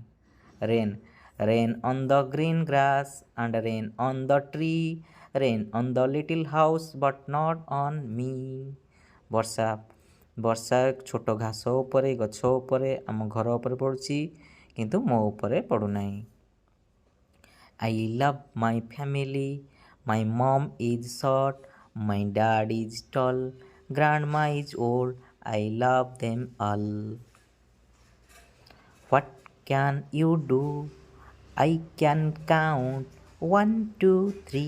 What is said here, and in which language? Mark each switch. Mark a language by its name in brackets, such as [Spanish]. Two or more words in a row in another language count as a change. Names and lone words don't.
[English] Rain on the green grass and rain on the tree, rain on the little house but not on me. [Odia] ବର୍ଷା ଛୋଟ ଘାସ ଉପରେ, ଗଛ ଉପରେ, ଆମ ଘର ଉପରେ ପଡ଼ୁଛି, କିନ୍ତୁ ମୋ ଉପରେ ପଡ଼ୁନାହିଁ। [English] I love my family, my mom is short, my dad is tall, grandma is old, I love them all. What can you do? I can count 1, 2, 3.